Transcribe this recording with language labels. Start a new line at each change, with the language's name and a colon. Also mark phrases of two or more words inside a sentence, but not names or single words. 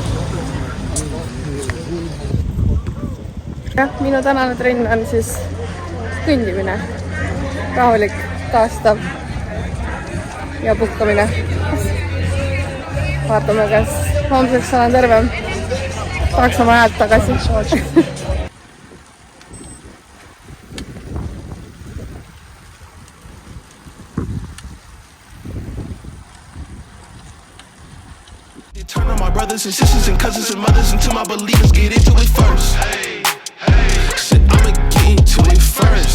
Estonian: Jah, minu tänane trenn on siis kõndimine. Rahulik, taastav ja puhkamine. Vaatame, kas homseks olen tervem. Tahaks oma häält tagasi.
English: Turn on my brothers and sisters and cousins and mothers until my believers get into it first. Shit, I'ma get into it first.